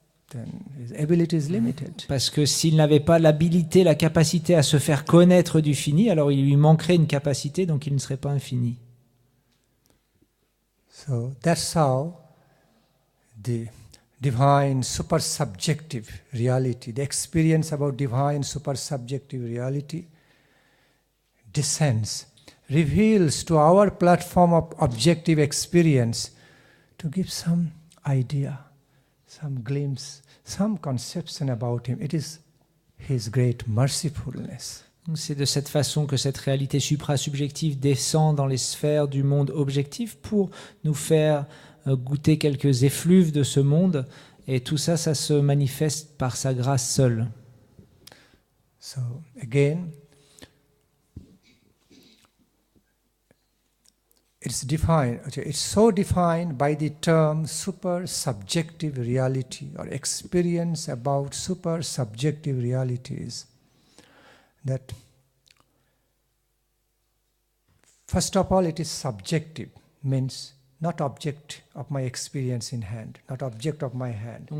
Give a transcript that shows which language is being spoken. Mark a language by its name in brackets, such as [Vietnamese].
[English] Then his ability is limited. [French] Parce que s'il n'avait pas l'habilité, la capacité à se faire connaître du fini, alors il lui manquerait une capacité, donc il ne serait pas infini. [English] So that's how the divine super-subjective reality, the experience about divine super-subjective reality descends, reveals to our platform of objective experience to give some idea, some glimpse, some conception about him. It is his great mercifulness. [French] C'est de cette façon que cette réalité supra-subjective descend dans les sphères du monde objectif pour nous faire goûter quelques effluves de ce monde, et tout ça, ça se manifeste par sa grâce seule. [English] So again, it's so defined by the term super-subjective reality or experience about super-subjective realities that first of all it is subjective, means not object of my experience in hand, not object of my hand.